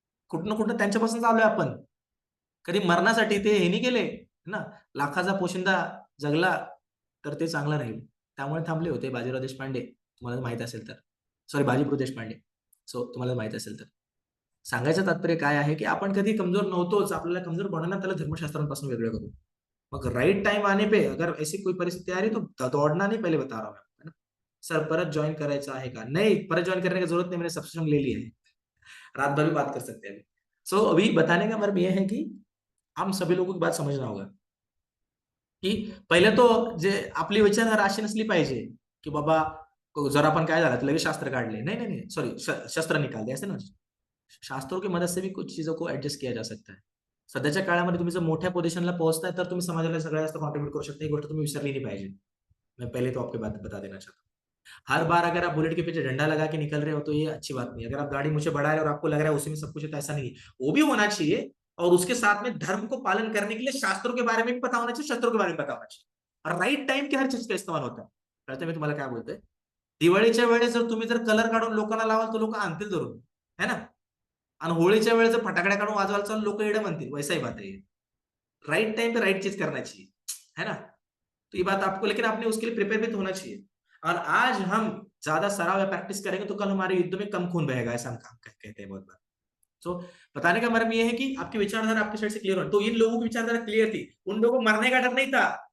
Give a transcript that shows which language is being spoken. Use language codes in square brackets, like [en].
[mr] कुठनं त्यांच्यापासून आलोय आपण. कधी मरणासाठी ते हे नाही केले ना, लाखाचा पोशिंदा जगला तर ते चांगलं राहील, त्यामुळे थांबले होते बाजीराव देशपांडे, तुम्हाला माहित असेल तर, सॉरी बाजीप्रभू देशपांडे. सो तुम्हाला माहित असेल तर. सांगायचं तात्पर्य काय आहे की आपण कधी कमजोर नव्हतोच, आपल्याला कमजोर बनवण्यात त्याला धर्मशास्त्रांपासून वेगळं करू. [hi] मग राइट टाइम आने पे अगर ऐसी कोई परिस्थिति आ रही तो दौड़ना नहीं, पहले बता रहा हूं मैं, है ना. [mr] सर परत ज्वाइन करायचं आहे का? [hi] नहीं, परत ज्वाइन करने की जरूरत नहीं, मैंने सब्सक्रिप्शन ले लिया है, रात भर भी बात कर सकते हैं. सो अभी बताने का मतलब यह है कि हम सभी लोगों की बात समझना होगा [mr] की पहिले तो जे आपली विचारधारा अशी नसली पाहिजे की बाबा जर आपण काय झालं तर लगेच शास्त्र काढले, [hi] नहीं सॉरी, शस्त्र निकाल दे, ऐसे ना. शास्त्रों की मदद से भी कुछ चीजों को ऍडजस्ट किया जा सकता है. [mr] सध्याच्या काळामध्ये तुम्ही जर मोठ्या पोझिशनला पोहोचताय तर तुम्ही समाजाला सगळ्यात जास्त कॉन्ट्रीब्यूट करू शकता. ही गोष्ट तुम्ही विसरली नहीं पाहिजे. [hi] मैं पहले तो आपकी बात बता देना चाहता हूँ. हर बार अगर आप बुलेट के पीछे डंडा लगा के निकल रहे हो तो ये अच्छी बात नहीं. अगर आप गाड़ी मुझे बढ़ा रहे हो और आपको लग रहा है उसी में सब कुछ है, तो ऐसा नहीं है. वो भी होना चाहिए, और उसके साथ में धर्म को पालन करने के लिए शास्त्रों के बारे में भी पता होना चाहिए, शस्त्रों के बारे में पता होना चाहिए, और राइट टाइम के हर चीज का इस्तेमाल होता है. [mr] कळतं मी तुम्हाला काय बोलतोय? दिवाळीच्या वेळेस जर तुम्ही जर कलर काढून लोकांना लावाल तर लोक आणतील धरून, है ना. आणि होळीच्या वेळेस जर फटाकड्या काढून वाजवायला चालू लोक एवढे म्हणतील, [hi] वैसा ही बात है. राइट टाइम पे राइट चीज करना चाहिए, है ना. तो ये बात आपको, लेकिन आपने उसके लिए प्रिपेयर भी तो होना चाहिए. और आज हम ज्यादा सराव या प्रैक्टिस करेंगे तो कल हमारे युद्ध में कम खून बहेगा, ऐसा हम कहते हैं बहुत बार. तो बताने का मर्म ये है कि आपकी विचारधारा आपके साइड से क्लियर हो. तो इन लोगों की विचारधारा क्लियर थी, उन लोगों को मरने का डर नहीं था.